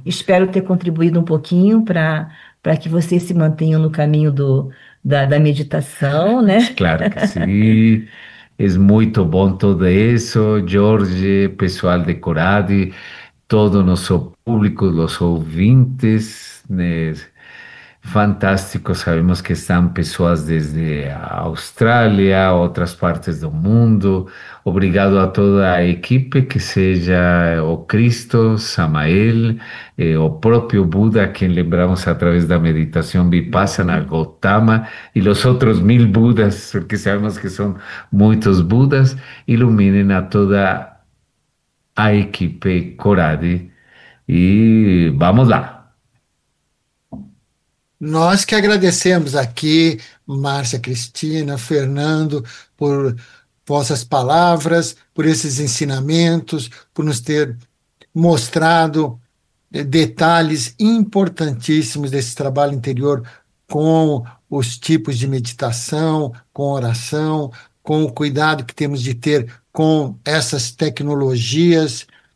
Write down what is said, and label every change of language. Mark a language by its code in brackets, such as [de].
[pt] Espero ter contribuído um pouquinho para que vocês se mantenham no caminho da meditação, né? Claro que sim, é muito bom tudo isso, Jorge, pessoal de Coradi, todo nosso público, os ouvintes, né? [es] Fantástico, sabemos que están personas desde Australia, otras partes del mundo. Obrigado a toda la equipe, que sea o Cristo, Samael, o propio Buda, quien lembramos a través de la meditación Vipassana, Gotama, y los otros 1000 Budas, porque sabemos que son muchos Budas, iluminen a toda la equipe Coradi. Y vamos lá. [pt] Nós que agradecemos aqui, Márcia Cristina, Fernando, por vossas palavras, por esses ensinamentos, por nos ter mostrado detalhes importantíssimos desse trabalho interior com os tipos de meditação, com oração, com o cuidado que temos de ter com essas tecnologias.